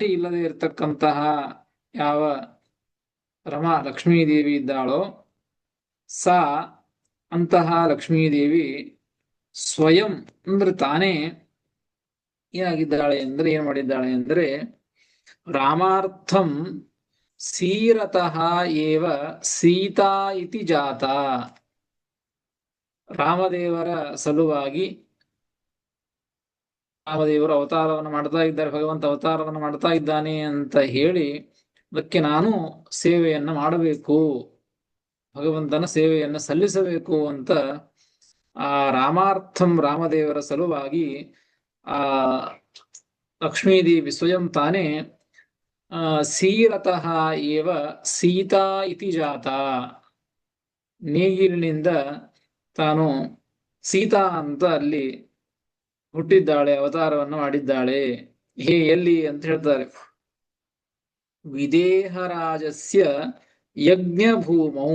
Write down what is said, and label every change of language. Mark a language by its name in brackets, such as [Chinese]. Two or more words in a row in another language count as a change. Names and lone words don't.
[Kannada] ಇಲ್ಲದೆ ಇರತಕ್ಕಂತಹ ಯಾವ ರಮಾ ಲಕ್ಷ್ಮೀದೇವಿ ಇದ್ದಾಳೋ ಸಾ ಅಂತಹ ಲಕ್ಷ್ಮೀದೇವಿ ಸ್ವಯಂ ಅಂದ್ರೆ ತಾನೇ ಏನಾಗಿದ್ದಾಳೆ ಅಂದ್ರೆ ಏನ್ ಮಾಡಿದ್ದಾಳೆ ಅಂದ್ರೆ [Sanskrit] ರಾಮಾರ್ಥಂ ಸೀರತಃ ಏವ ಸೀತಾ ಇತಿ ಜಾತ. [Kannada] ರಾಮದೇವರ ಸಲುವಾಗಿ ರಾಮದೇವರು ಅವತಾರವನ್ನು ಮಾಡ್ತಾ ಇದ್ದಾರೆ, ಭಗವಂತ ಅವತಾರವನ್ನು ಮಾಡ್ತಾ ಇದ್ದಾನೆ ಅಂತ ಹೇಳಿ ಅದಕ್ಕೆ ನಾನು ಸೇವೆಯನ್ನ ಮಾಡಬೇಕು, ಭಗವಂತನ ಸೇವೆಯನ್ನ ಸಲ್ಲಿಸಬೇಕು ಅಂತ ಆ ರಾಮಾರ್ಥಂ ರಾಮದೇವರ ಸಲುವಾಗಿ ಆ ಲಕ್ಷ್ಮೀದೇವಿ ಸ್ವಯಂ ತಾನೇ [Sanskrit] ಸೀರತಃ ಏವ ಸೀತಾ ಇತಿ ಜಾತ, [Kannada] ನೇಗಿಲಿನಿಂದ ತಾನು ಸೀತಾ ಅಂತ ಅಲ್ಲಿ ಹುಟ್ಟಿದ್ದಾಳೆ, ಅವತಾರವನ್ನು ಮಾಡಿದ್ದಾಳೆ. ಎಲ್ಲಿ ಅಂತ ಹೇಳ್ತಾರೆ, [Sanskrit] ವಿದೇಹರಾಜಸ್ಯ ಯಜ್ಞಭೂಮೌ.